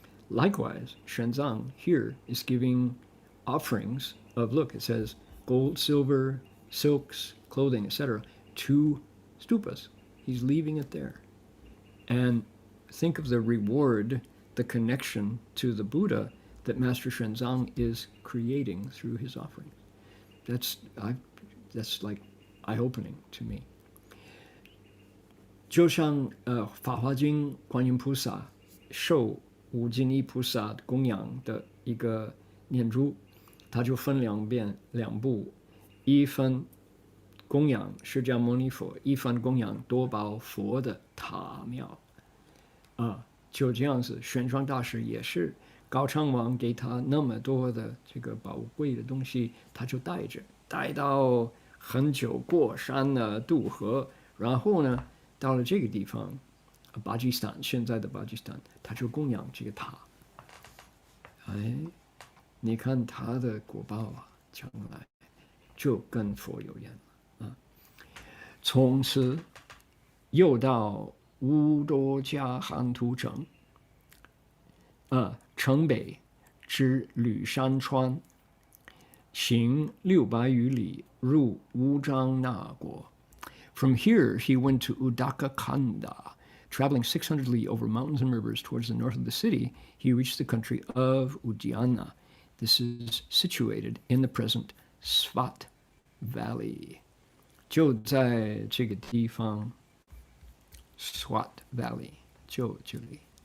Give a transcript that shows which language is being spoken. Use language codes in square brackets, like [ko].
[en] Likewise, Xuanzang here is giving offerings of, look, it says gold, silver, silks, clothing, etc., to stupas. He's leaving it there. And think of the reward, the connection to the Buddha that Master Xuanzang is creating through his offering. That's like eye-opening to me. [zh] 就像法华经》观音菩萨受无尽意菩萨供养的一个念珠，它就分两部，一分供养释迦牟尼佛，一分供养多宝佛的塔庙就这样子。玄奘大师也是高昌王给他那么多的这个宝贵的东西，他就带到很久，过山渡河，然后呢到了这个地方巴基斯坦，现在的巴基斯坦，他就供养这个塔。你看他的果报将来就跟佛有缘了从此又到乌多加罕图城城北至吕山川，行600余里，入乌章那国。 [en] From here, he went to Udaka Kanda. Traveling 600 li over mountains and rivers towards the north of the city, he reached the country of Udiana. This is situated in the present Swat Valley. [zh] 就在这个地方 Swat Valley 就这里。